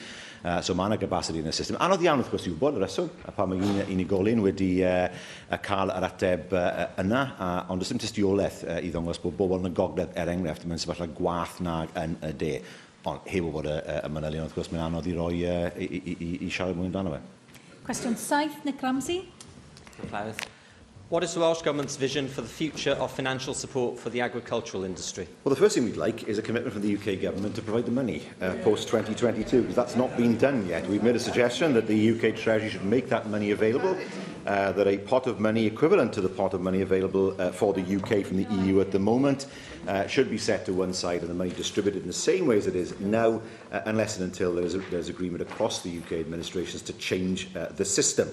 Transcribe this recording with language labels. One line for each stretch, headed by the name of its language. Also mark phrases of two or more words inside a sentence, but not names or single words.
Welsh: So mae yna capacity yn y system. Anodd iawn, wrth gwrs, i wybod y reswm, pan mae unigolyn wedi cael yr ateb yna, ond does dim tystiolaeth i ddangos bod bobl yn y gogledd enghraifft mewn sefyllfa gwath nag yn y de. Ond heb o bod y manylion, wrth gwrs, mae'n anodd i roi i siarad mwy amdano fe. Cwestiwn 7, Nick Ramsey.
English: What is the Welsh Government's vision for the future of financial support for the agricultural industry? Well, the first thing we'd like is a commitment from the UK Government to provide the money post-2022, because that's not been done yet. We've made a suggestion that the UK Treasury should make that money available, that a pot of money equivalent to the pot of money available for the UK from the EU at the moment should be set to one side and the money distributed in the same way as it is now, unless and until there's agreement across the UK administrations to change the system.